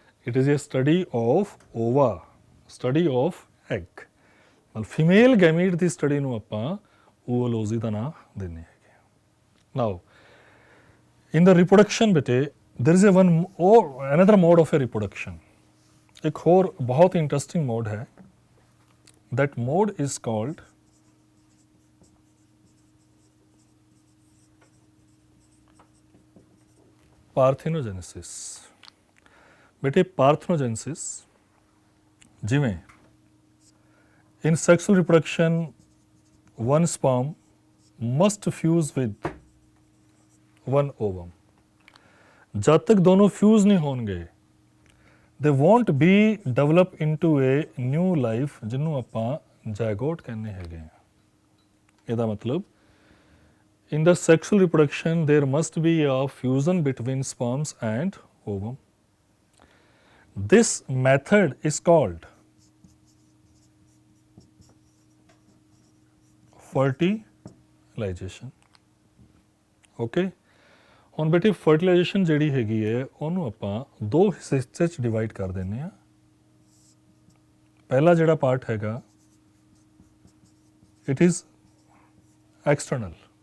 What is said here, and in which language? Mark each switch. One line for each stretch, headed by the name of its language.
English: It is a study of ova, study of egg।
Hindi: मतलब female gamete की study
Punjabi: ਨੂੰ ਆਪਾਂ ਓਲੋਜੀ ਦਾ ਨਾਮ ਦਿੰਦੇ ਹੈਗੇ।
English: Now in the reproduction बेटे there is a one or another mode of a reproduction।
Hindi: एक और बहुत इंटरेस्टिंग मोड है।
English: That mode is called parthenogenesis.
Hindi: बेटे पार्थनोजेनेसिस जिमें
English: in sexual reproduction one sperm must fuse with one ovum.
Hindi: जब तक दोनों फ्यूज़ नहीं होਣਗੇ
English: they won't be develop into a new life
Punjabi: ਜਿਹਨੂੰ ਆਪਾਂ ਜ਼ਾਇਗੋਟ ਕਹਿੰਦੇ ਹੈਗੇ ਆ। ਇਹਦਾ ਮਤਲਬ
English: in the sexual reproduction there must be a fusion between sperms and ovum. This method is called fertilisation.
Punjabi: Okay, ਹੁਣ ਬੇਟੇ ਫਰਟੀਲਾਈਜੇਸ਼ਨ ਜਿਹੜੀ ਹੈਗੀ ਹੈ ਉਹਨੂੰ ਆਪਾਂ ਦੋ ਹਿੱਸੇ 'ਚ ਡਿਵਾਈਡ ਕਰ ਦਿੰਦੇ ਹਾਂ। ਪਹਿਲਾ ਜਿਹੜਾ ਪਾਰਟ ਹੈਗਾ
English: It is external.